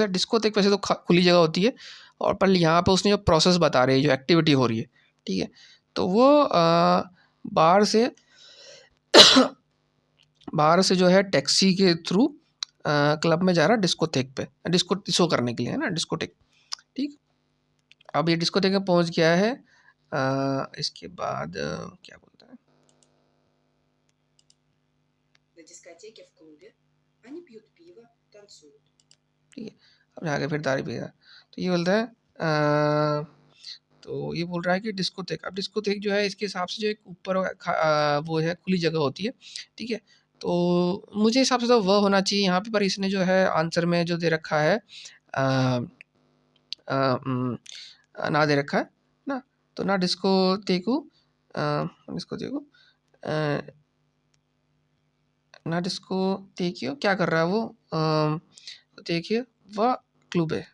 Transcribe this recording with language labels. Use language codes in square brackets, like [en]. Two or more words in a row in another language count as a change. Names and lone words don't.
[hi] डिस्कोथेक वैसे तो खुली जगह होती है, और पर यहाँ पे उसने जो प्रोसेस बता रही है, जो एक्टिविटी हो रही है, ठीक है, तो वो बाहर से बाहर से जो है टैक्सी के थ्रू क्लब में जा रहा है डिस्कोथेक पे, डिस्को शो करने के लिए, है ना, डिस्कोथेक। ठीक, अब ये डिस्कोथेक में पहुंच गया है। इसके बाद क्या बोलता है, [ru] На дискотеке в клубе они пьют пиво, танцуют. [hi] ठीक है, अब आगे फिर दारू पिएगा। तो ये बोलता है तो ये बोल रहा है कि डिस्कोथेक, अब डिस्कोथेक जो है इसके हिसाब से जो एक ऊपर वो है खुली जगह होती है। ठीक है, तो मुझे हिसाब से तो वह होना चाहिए यहाँ पे, पर इसने जो है आंसर में जो दे रखा है ना दे रखा है ना, तो [ru] на дискотеку дискотеку на дискотеке [hi] क्या कर रहा है वो, तो देखिए वह क्लब है।